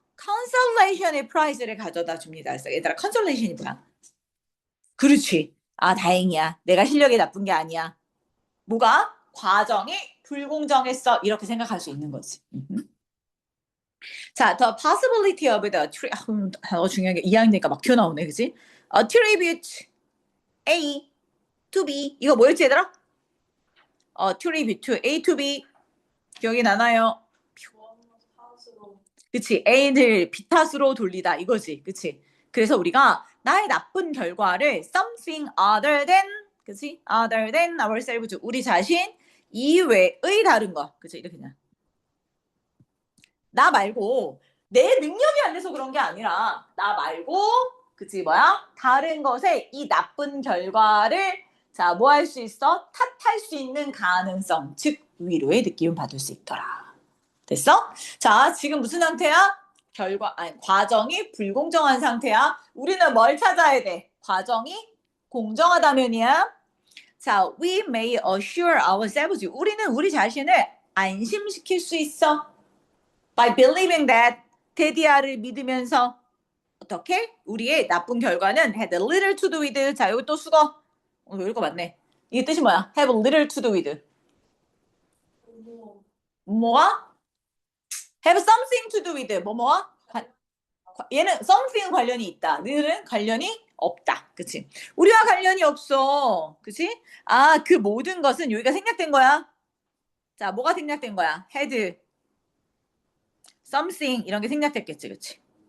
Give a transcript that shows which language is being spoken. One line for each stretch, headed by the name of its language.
Korean: consolation의 prize를 가져다 줍니다. 그래서 얘들아 consolation이 뭐야? 그렇지. 아 다행이야. 내가 실력이 나쁜 게 아니야. 뭐가? 과정이 불공정했어. 이렇게 생각할 수 있는 거지. 자,
English: the possibility of the
Korean: 중요한 게 2학년이니까 막 튀어나오네, 그지?
English: attribute A to B
Korean: 이거 뭐였지 얘들아?
English: attribute to A to B
Korean: 기억이 나나요? 그치. A를 B 탓으로 돌리다 이거지. 그치. 그래서 우리가 나의 나쁜 결과를
English: something other than
Korean: 그치?
English: other than ourselves
Korean: 우리 자신 이외의 다른 거. 그치? 이렇게 그냥 나 말고 내 능력이 안 돼서 그런 게 아니라 나 말고 그치 뭐야? 다른 것에 이 나쁜 결과를 자, 뭐 할 수 있어? 탓할 수 있는 가능성, 즉 위로의 느낌을 받을 수 있더라. 됐어? 자, 지금 무슨 상태야? 과정이 불공정한 상태야. 우리는 뭘 찾아야 돼? 과정이 공정하다면이야.
English: 자, we may assure ourselves.
Korean: 우리는 우리 자신을 안심시킬 수 있어.
English: By believing that.
Korean: 테디아를 믿으면서. 어떻게? 우리의 나쁜 결과는
English: had little to do with.
Korean: 자, 여기 또 수거. 이거 맞네. 이게 뜻이 뭐야?
English: have little to do with.
Korean: 뭐가?
English: have something to do with.
Korean: 뭐뭐와? 얘는 something 관련이 있다. 늘은 관련이 없다. 그치? 우리와 관련이 없어. 그치? 아, 그 모든 것은 여기가 생략된 거야. 자, 뭐가 생략된 거야? had, something 이런 게 생략됐겠지. 그치?